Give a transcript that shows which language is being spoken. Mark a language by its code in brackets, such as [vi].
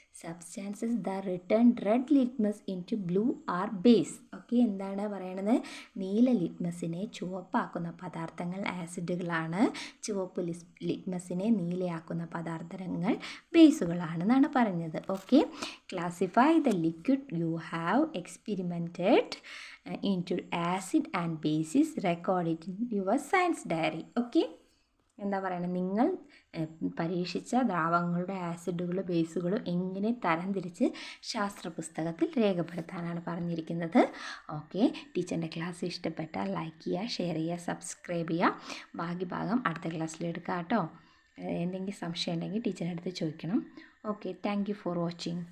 [en] Substances that return red litmus into blue are base. [ml] Okay, എന്താണ് പറയണത്? നീല ലിറ്റ്മസിനെ ചുവപ്പാക്കുന്ന പദാർത്ഥങ്ങൾ ആസിഡുകളാണ്, ചുവപ്പ് ലിറ്റ്മസിനെ നീലയാക്കുന്ന പദാർത്ഥങ്ങൾ ബേസുകളാണെന്നാണ് പറഞ്ഞത്. [en] Okay, classify the liquid you have experimented into acid and bases, record it in your science diary. [ml] Okay, എന്താ പറയുന്നത്? നിങ്ങൾ പരീക്ഷിച്ച ദ്രാവകങ്ങളുടെ ആസിഡുകളും ബേസുകളും എങ്ങനെ തരംതിരിച്ച് ശാസ്ത്ര പുസ്തകത്തിൽ രേഖപ്പെടുത്താനാണ് പറഞ്ഞിരിക്കുന്നത്. ഓക്കെ, ടീച്ചറിൻ്റെ ക്ലാസ് ഇഷ്ടപ്പെട്ടാൽ ലൈക്ക് ചെയ്യുക, ഷെയർ ചെയ്യുക, സബ്സ്ക്രൈബ് ചെയ്യുക. ബാക്കി ഭാഗം അടുത്ത ക്ലാസ്സിൽ എടുക്കാം കേട്ടോ. എന്തെങ്കിലും സംശയം ഉണ്ടെങ്കിൽ ടീച്ചറിൻ്റെ അടുത്ത് ചോദിക്കണം. Okay, [en] Thank you for watching.